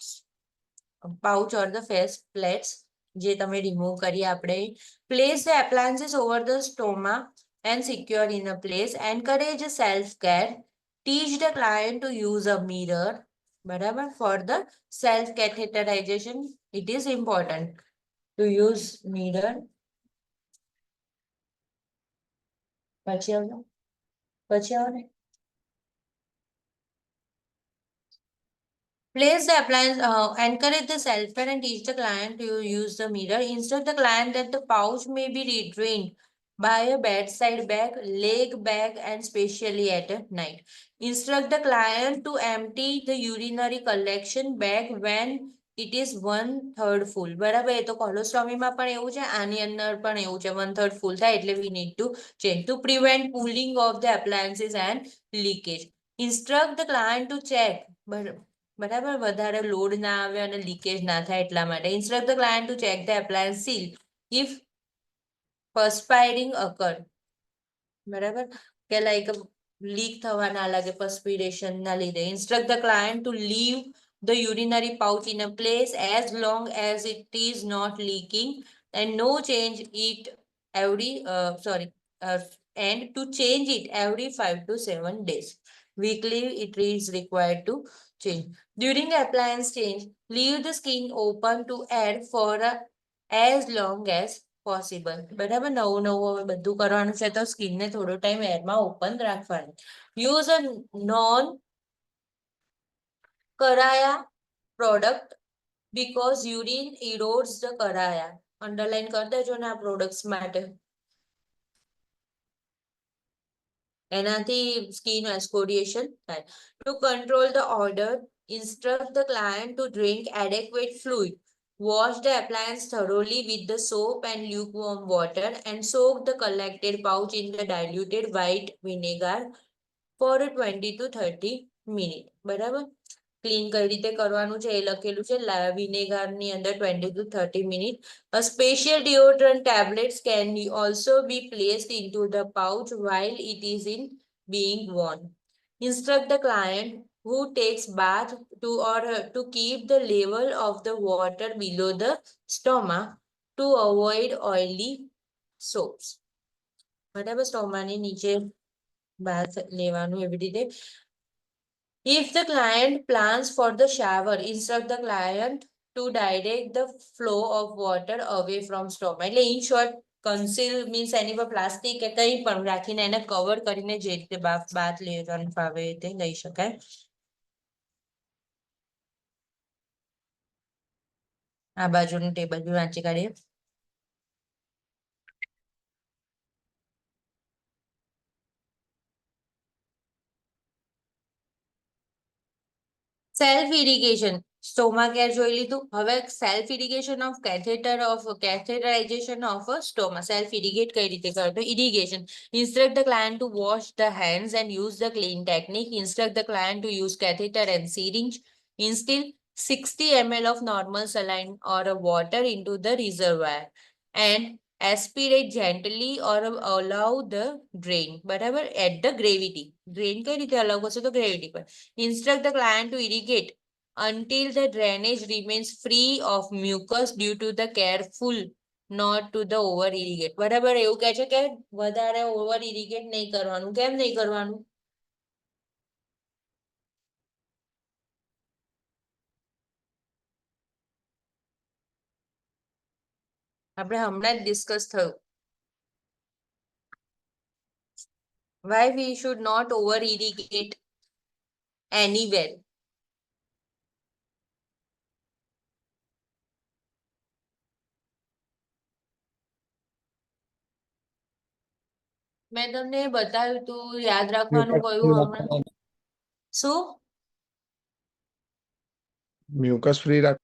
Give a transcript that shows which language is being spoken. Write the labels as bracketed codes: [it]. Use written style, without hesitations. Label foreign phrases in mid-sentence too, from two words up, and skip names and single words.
[en] Pouch or the face plates [gu] જે તમે રિમૂવ કરી આપણે. [en] Place the appliances over the stoma and secure in a place. Encourage self-care. Teach the client to use a mirror. બરાબર, for the self-catheterization it is important to use mirror. [gu] પછી આવો ને. [en] Place the appliance, encourage the self-care and teach the client to use the mirror. Instruct the client that the pouch may be retrained by a bedside bag, leg bag, and specially at night. Instruct the client to empty the urinary collection bag when it is 1/3 full. [gu] બરાબર, એ તો કોલોસ્ટોમીમાં પણ એવું છે, આની અંદર પણ એવું છે, 1/3 full થાય એટલે [en] we need to change to prevent pooling of the appliances and leakage. Instruct the client to check. [gu] બરાબર, વધારે લોડ ના આવે અને લીકેજ ના થાય એટલા માટે. [en] Instruct the client to check the appliance seal if perspiring occur. [gu] બરાબર, કે લાઈક લીક થવા ના લાગે perspiration ના લીધે. [en] Instruct the client to leave the urinary pouch in a place as long as it is not leaking and no change it every and to change it every 5 to 7 days. Weekly it is required to change. During the appliance change, leave the skin open to air for as long as possible. [gu] બરાબર, નવું હવે બધું કરવાનું છે તો સ્કિનને થોડો ટાઈમ એરમાં ઓપન રાખવાનું. [en] Use a non કરાયા product because urine erodes the કરાયા. [gu] અંડરલાઈન કરી દેજો ને આ પ્રોડક્ટ્સ માટે. એનાથી [en] skin exfoliation [gu] થાય. [en] To control the odor, instruct the client to drink adequate fluid. Wash the appliance thoroughly with the soap and lukewarm water and soak the collected pouch in the diluted white vinegar for 20 to 30 minutes. [gu] બરાબર, ક્લીન કઈ રીતે કરવાનું છે એ લખેલું છે, વિનેગારની અંદર [en] 20 to 30 minutes. A special deodorant tablets can also be placed into the pouch while it is in being worn. Instruct the client who takes bath to keep the level of the water below the stoma to avoid oily soaps. [gu] બરાબર, સ્ટોમાની નીચે બાથ લેવાનું એવી રીતે. [en] If the client plans for the shower, instruct the client to direct the flow of water away from stoma. [gu] એટલે [en] in short, conceal means [gu] એની પર પ્લાસ્ટિક કે કંઈ પણ રાખીને એને કવર કરીને જે રીતે બાથ લેવાનું ફાવે તે લઈ શકાય. આ બાજુનું ટેબલ બી વાંચી કાઢીએ. [en] self irrigation, stoma care [gu] જોઈ લીધું. [en] હવે self irrigation of catheterization of stoma. self irrigate [gu] કઈ રીતે કરો તો ઇરિગેશન. [en] Instruct the client to wash the hands and use the clean technique. Instruct the client to use catheter and syringe. Instill 60 ml of normal saline or water into the reservoir and aspirate gently or allow the drain. [gu] બરાબર, [en] at the gravity. Drain [gu] કઈ રીતે અલાઉ કરશો તો gravity પર. [en] Instruct the client to irrigate until the drainage remains free of mucus due to the careful not to the over irrigate. [gu] બરાબર, એવું કહે છે કે વધારે [en] over irrigate [gu] નહીં કરવાનું. કેમ નહીં કરવાનું? આપણે હમણાં જ ડિસ્કસ થયું. [en] Why we should not over irrigate anywhere? [gu] મેં તમને બતાવ્યું તું, યાદ રાખવાનું કહ્યું હમણાં. શું? [en] mucus free [gu] રાખ.